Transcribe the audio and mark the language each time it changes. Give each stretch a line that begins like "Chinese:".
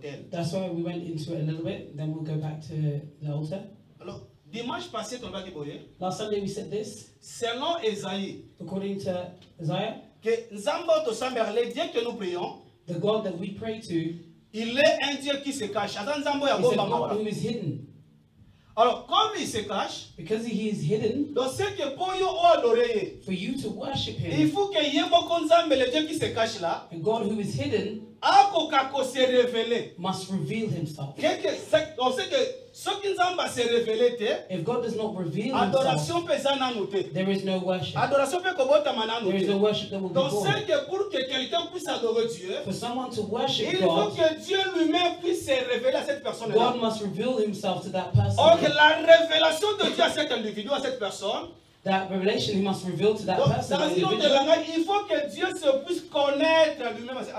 English: that's why we went into it a little bit. Then we'll go back to the altar.
French: Alors, dimanche passé,
English: last Sunday we said this.
French: Selon Esaïe,
English: according to Isaiah,
French: que le Dieu que nous prions,
English: the God that we pray to,
French: il est un Dieu qui se cache.
English: He's a God who is hidden.
French: Alors, comme il se cache,
English: because he is hidden,
French: donc c'est que pour
English: you to worship him,
French: il faut que le Dieu qui se cache là,
English: and God who is hidden,
French: se révéler,
English: must reveal himself.
French: On sait que ce qui se révéler,
English: if God does not reveal himself, there is no worship. There is no worship that will be born.
French: Donc c'est que pour que quelqu'un puisse adorer Dieu,
English: for someone to worship
French: il
English: God,
French: faut que Dieu lui-même puisse se révéler à cette personne.
English: God must reveal himself to that person.
French: Or la révélation de Dieu à cet individu, à cette personne,
English: that revelation he must reveal to that person.
French: Il faut que Dieu se puisse connaître lui-même.